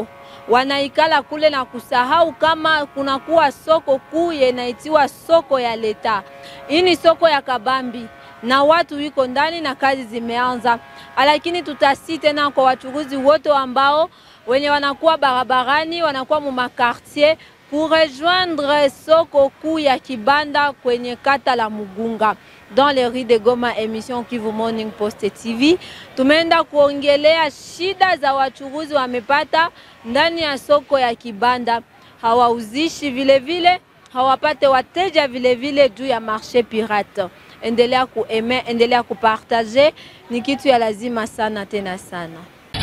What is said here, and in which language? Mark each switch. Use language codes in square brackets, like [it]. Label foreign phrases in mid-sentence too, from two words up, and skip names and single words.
[sw] Wanaikala kule na kusahau kama kunakuwa soko kuu inaitiwa soko ya leta. Hii ni soko ya kabambi na watu wiko ndani na kazi zimeanza. Lakini tutasi tena kwa wachuuzi wote ambao wenye wanakuwa barabarani, wanakuwa mu makartier [fr] pour rejoindre [sw] soko kuu ya kibanda kwenye kata la Mugunga. [fr] Dans les rues de Goma, émission [sw] Kivu Morning Post TV, tumeenda kuongelea shida za wachuruzi wamepata ndani ya soko ya kibanda. Hawauzishi vile, hawapate wateja vile juu ya [fr] marché pirate. [sw] Endelea kuaimer, endelea kupartager, ni kitu ya lazima sana tena sana.